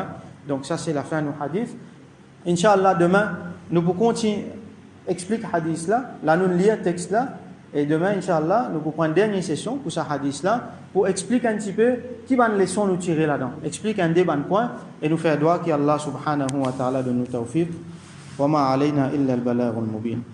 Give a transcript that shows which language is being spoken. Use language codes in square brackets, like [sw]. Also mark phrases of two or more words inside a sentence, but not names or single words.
[fr] Donc ça c'est la fin du hadith. Inch'Allah demain nous pouvons continuer explique hadith là, là nous lire texte là, et demain Inch'Allah nous pouvons prendre une dernière session pour ce hadith là pour expliquer un petit peu qui va une leçon nous tirer là-dedans, explique un des bons points et nous faire doigt qu'Allah [ar] سبحانه وتعالى [fr] donne nous tawfiq [ar] وما علينا إلا البلاغ المبين.